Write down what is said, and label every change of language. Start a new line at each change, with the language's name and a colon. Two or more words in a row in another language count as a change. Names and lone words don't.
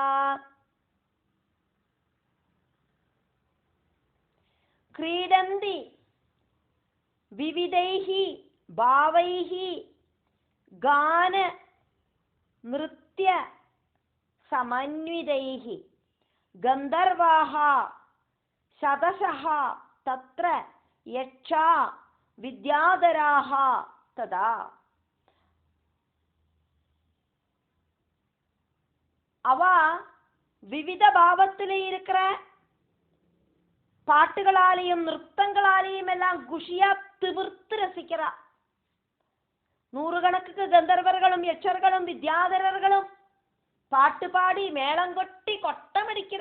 Sanskrit: क्रीडन्ति विविधैः भावैः गान नृत्य समन्वितैः गन्धर्वाः शतशः तत्र यक्षा विद्याधराः तदा.
Tamil: அவ விவித பாவத்திலே இருக்கிற பாட்டுகளாலேயும் நிறுத்தங்களாலேயும் எல்லாம் குஷியா திவிர்த்து ரசிக்கிறா. 100 கணக்குக்கு கந்தர்வர்களும் யட்சர்களும் வித்யாதரர்களும் பாட்டு பாடி மேளங்கொட்டி கொட்டமடிக்கிறா.